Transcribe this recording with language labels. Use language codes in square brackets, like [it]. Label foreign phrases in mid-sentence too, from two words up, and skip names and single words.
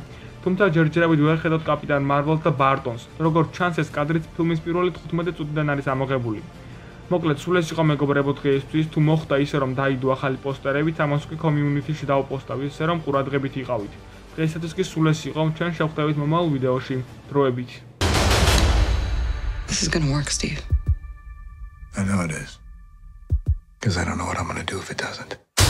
[ka] თუმცა ჯერჯერობით ვერ ხედავთ კაპიტან მარველს და ბარტონს. როგორც ჩანს, ეს კადრიც ფილმის პირველი 15 წუთიდან არის ამოღებული. მოკლედ, სულ ეს იყო მეგობრებო დღეისთვის. თუ მოხდა ისე რომ დაიდო ახალი პოსტერებით, ამას უკვე community-ში დავპოსტავ ისე რომ ყურადღებით იყავით. დღეისათვის კი სულ ეს იყო. ჩვენ შევხვდებით მომავალ ვიდეოში. დროებით. [en] This is gonna work, Steve. I know it is. Because I don't know what I'm gonna do if it doesn't.